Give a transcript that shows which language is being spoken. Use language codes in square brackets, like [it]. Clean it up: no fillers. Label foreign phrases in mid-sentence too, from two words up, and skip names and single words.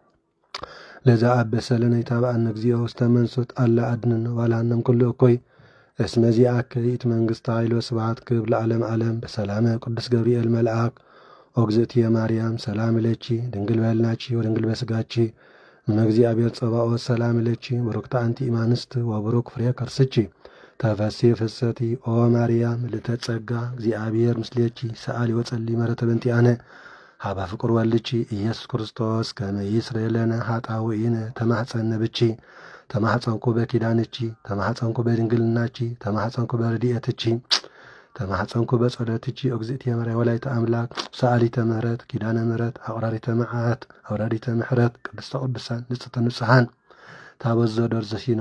[gez] ለዛ አበሰለነ ኢታብአነ እግዚኦ ውስተ መንሱት አላ አድኅነነ ወባልሐነ እምኩሉ እኩይ እስመ ዚአከ ይእቲ መንግሥተ ኃይል ወስብሐት ክብር ለዓለመ ዓለም። በሰላመ ቅዱስ ገብርኤል መልአክ ኦግዝእትየ ማርያም ሰላም ለኪ ድንግል በሕሊናኪ ወድንግል በሥጋኪ እመ እግዚአብሔር ጸባኦት ሰላም ለኪ ቡርክት አንቲ እማንስት ወቡሩክ ፍሬ ከርስኪ ተፈሥሒ ፍስሕቲ ኦ ማርያም ምልዕተ ጸጋ እግዚአብሔር ምስሌኪ ሰአሊ ወጸሊ ምሕረተ በእንቲአነ ሀበ ፍቁር ወልድኪ ኢየሱስ ክርስቶስ ከመ ይስረይ ለነ ኃጣውኢነ ተማኅፀነ ብኪ ተማኅፀንኩ በኪዳንኪ ተማኅፀንኩ በድንግልናኪ ተማኅፀንኩ በረድኤትኪ ተማኅፀንኩ በጸሎትኪ እግዝእትየ ማርያም ወላዲተ አምላክ ሰአሊተ ምሕረት ኪዳነ ምሕረት አቁራሪተ መዓት አውራሪተ ምሕረት ቅድስተ ቅዱሳን ንጽሕተ ንጹሓን ታበዞ ደርዘሲና